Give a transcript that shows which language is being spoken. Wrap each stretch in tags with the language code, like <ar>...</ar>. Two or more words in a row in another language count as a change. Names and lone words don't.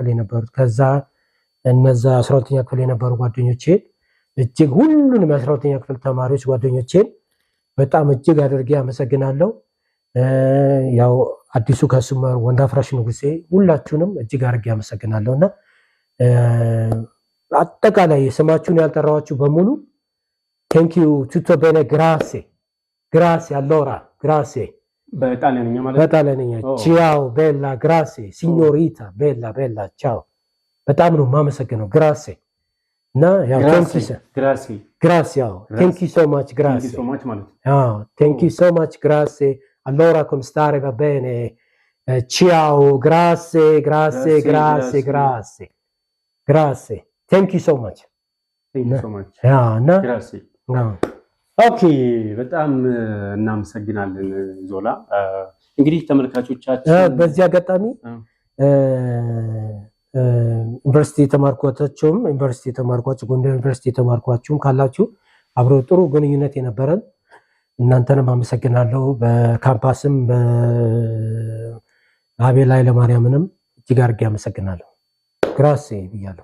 <am>የነበሩት ከዛ እነዛ 12ኛ ክፍል የነበሩ ጓደኞቼ እጅግ ሁሉንም የ12ኛ ክፍል ተማሪዎች ጓደኞቼን በጣም እጅግ አድርጌ አመሰግናለሁ። ያው አዲሱ ከሱመር ወንዳፍራሽ ንጉሴ ሁላችሁንም እጅግ አድርጌ አመሰግናለሁና አጠቃላይ ስማችሁን ያልጠራዋችሁ በሙሉ ቴንኪዩ</am> <it>tutto bene grazie allora grazie</it> <am>በጣሊያንኛ ማለት</am> <it>በጣሊያንኛ ciao bella grazie signorina bella ciao</it> <am>በጣም ነው የማመሰግነው።</am> <it>ግራሴ</it> <am>እና ያው</am> <it>ግራሴ ያው</it> <en>thank you so much</en> <it>ግራሴ ያው</it> <en>thank you so much</en> <it>ግራሴ allora come stare va bene ciao grazie</it> <en>thank you so much</en> <am>ያው እና ግራሴ ኦኬ በጣም እናመሰግናለን ዞላ። እንግዲህ ተመልካቾቻችን በዚህ አጋጣሚ ዩኒቨርሲቲ የተማርኳችሁ ጎንደር ዩኒቨርሲቲ የተማርኳችሁም ካላችሁ አብሮ ጥሩ ግንኙነት የነበረን እናንተንም አመሰግናለሁ። በካምፓስም በአቤል ኃይለማርያምንም እጅግ አድርጌ አመሰግናለሁ። ግራሴ ብያለሁ።</am>